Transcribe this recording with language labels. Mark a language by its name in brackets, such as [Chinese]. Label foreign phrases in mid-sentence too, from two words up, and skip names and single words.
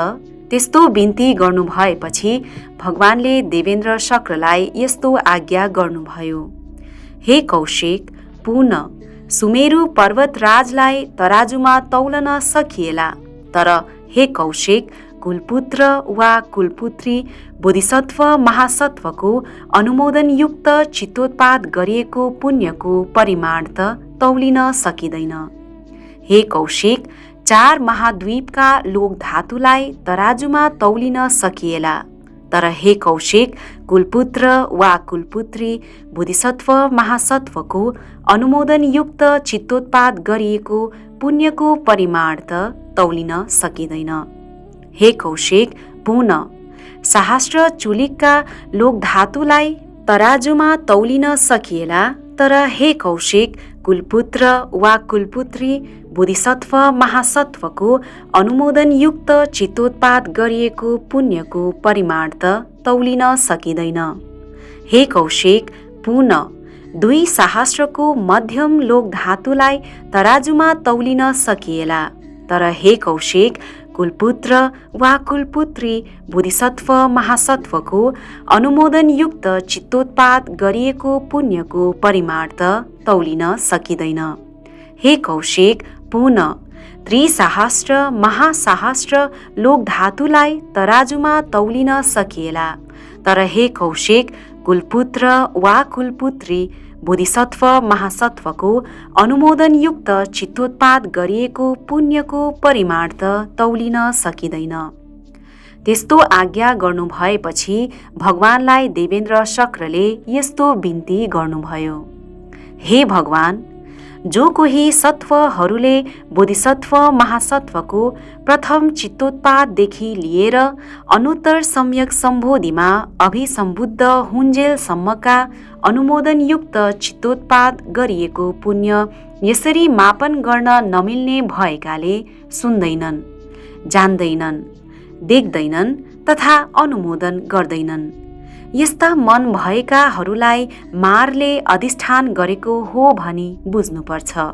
[Nepali] त्यस्तो बिन्ती गर्नु भएपछि भगवानले देवेन्द्र शक्रलाई यस्तो आज्ञा गर्नुभयो, हे कौशिक, पुनः सुमेरु पर्वतराजलाई तराजुमा तौलन सकिएला, तर हे कौशिक, कुलपुत्र वा कुलपुत्री बोधिसत्व महासत्वको अनुमोदनयुक्त चित्तोत्पाद गरिएको पुण्यको परिमाण त तौलिन सकिँदैन। हे कौशिक, 4 महाद्वीपका लोक धातुलाई तराजुमा तौलिन सकिएला, तर हे कौशिक, कुलपुत्र वा कुलपुत्री बोधिसत्व महासत्वको अनुमोदनयुक्त चित्तोत्पाद गरिएको पुण्यको परिमाण त तौलिन सकिँदैन। हे कौशिक, पुनः सहस्त्र चुलिकका लोक धातुलाई तराजुमा तौलिन सकिएला, तर हे कौशिक, कुलपुत्र वा कुलपुत्री बोधिसत्व महासत्वको अनुमोदनयुक्त चित्तोत्पाद गरिएको पुण्यको परिमाण त तौलिन सकिँदैन। हे कौशिक, पुनः 2 सहस्त्रको मध्यम लोक धातुलाई तराजुमा तौलिन सकिएला, तर हे कौशिक, कुलपुत्र वा कुलपुत्री बोधिसत्व महासत्वको अनुमोदनयुक्त चित्तोत्पाद गरिएको पुण्यको परिमाण त तौलिन सकिँदैन। हे कौशिक, पुनः 3,000 महासहस्र लोक धातुलाई तराजुमा तौलिन सकिएला, तर हे कौशिक, कुलपुत्र वा कुलपुत्री बोधिसत्व महासत्वको अनुमोदनयुक्त चित्तोत्पाद गरिएको पुण्यको परिमाण त तौलिन सकिँदैन। त्यस्तो आज्ञा गर्नु भएपछि भगवानलाई देवेन्द्र शक्रले यस्तो बिन्ती गर्नुभयो, हे भगवान, जो कोही सत्वहरूले बोधिसत्व महासत्वको प्रथम चित्तोत्पाददेखि लिएर अनुत्तर सम्यक सम्बोधिमा अभिसम्बुद्ध हुन्जेलसम्मका अनुमोदनयुक्त चित्तोत्पाद गरिएको पुण्य यसरी मापन गर्न नमिल्ने भएकाले सुन्दैनन्, जान्दैनन्, देख्दैनन् तथा अनुमोदन गर्दैनन्, यस्ता मन भएकाहरूलाई मारले अधिष्ठान गरेको हो भनी बुझ्नुपर्छ।